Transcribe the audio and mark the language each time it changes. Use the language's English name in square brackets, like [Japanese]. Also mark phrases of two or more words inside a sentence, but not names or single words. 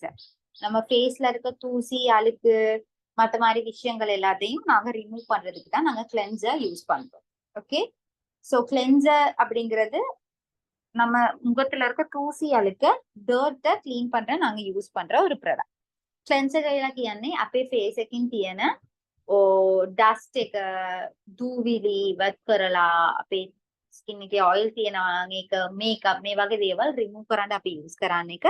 [Tamil] நம்ம ஃபேஸ்ல இருக்க தூசி அழுக்கு மத்த மாதிரி விஷயங்கள் எல்லாத்தையும் நாங்க ரிமூவ் பண்றதுக்கு தான் நாங்க கிளென்சர் யூஸ் பண்றோம். [English] okay, so cleanser [Tamil] அப்படிங்கிறது நம்ம முகத்துல இருக்க தூசி அழுக்க [English] dirt clean [Tamil] பண்ற நாங்க யூஸ் பண்ற ஒரு ப்ராடக்ட். [Sinhala] ක්ලෙන්සර් කියලා කියන්නේ අපේ ෆේස් එකකින් තියෙන ඩස්ට් එක, දූවිලි ඉවත් කරලා අපේ ස්කින් එකේ ඔයිල් තියෙනවා නම් ඒක මේකප් මේ වගේ දේවල් රිමූව් කරන්න අපි යූස් කරන්න එක.